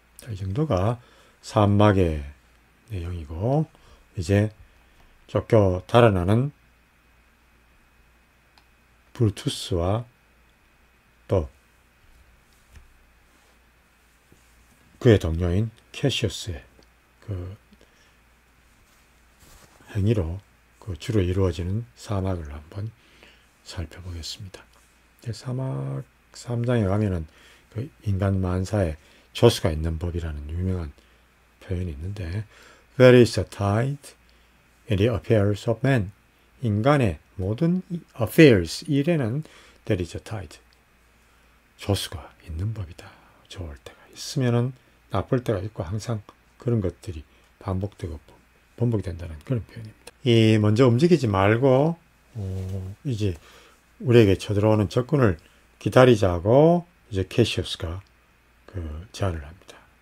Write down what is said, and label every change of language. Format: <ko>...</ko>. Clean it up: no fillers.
<ko>이 정도가 3막의 내용이고 이제 쫓겨 달아나는 브루투스와 또 그의 동료인 캐시우스의 그 행위로 그 주로 이루어지는 사막을 한번 살펴보겠습니다. 사막 3장에 가면은 그 인간 만사에 조수가 있는 법이라는 유명한 표현이 있는데</ko> <en>There is a tide in the affairs of man.</en> <ko>인간의 모든</ko> <en>affairs,</en> <ko>일에는</ko> <en>there is a tide.</en> <ko>조수가 있는 법이다. 좋을 때가 있으면은 나쁠 때가 있고 항상 그런 것들이 반복되고 번복이 된다는 그런 표현입니다. 이 먼저 움직이지 말고 이제 우리에게 쳐들어오는 적군을 기다리자고 이제 캐시우스가 그 제안을 합니다.</ko>